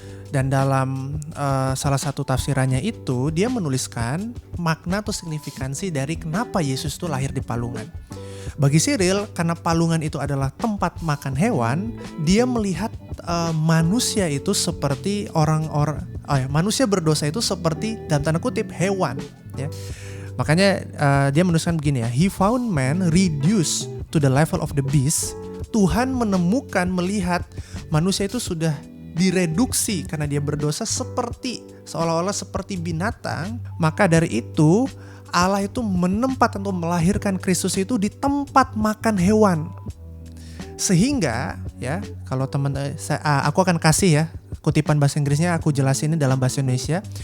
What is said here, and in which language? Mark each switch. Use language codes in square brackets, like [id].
[id] Dan dalam salah satu tafsirannya itu dia menuliskan makna atau signifikansi dari kenapa Yesus itu lahir di palungan. Bagi Cyril, karena palungan itu adalah tempat makan hewan, dia melihat manusia itu seperti manusia berdosa itu seperti dalam tanda kutip hewan. Ya. Makanya dia menuliskan begini ya, [en] he found man reduced to the level of the beast. [id] Tuhan melihat manusia itu sudah direduksi karena dia berdosa seolah-olah seperti binatang. Maka dari itu Allah itu menempat atau melahirkan Kristus itu di tempat makan hewan. Sehingga ya, kalau aku akan kasih ya kutipan bahasa Inggrisnya, aku jelasin ini dalam bahasa Indonesia.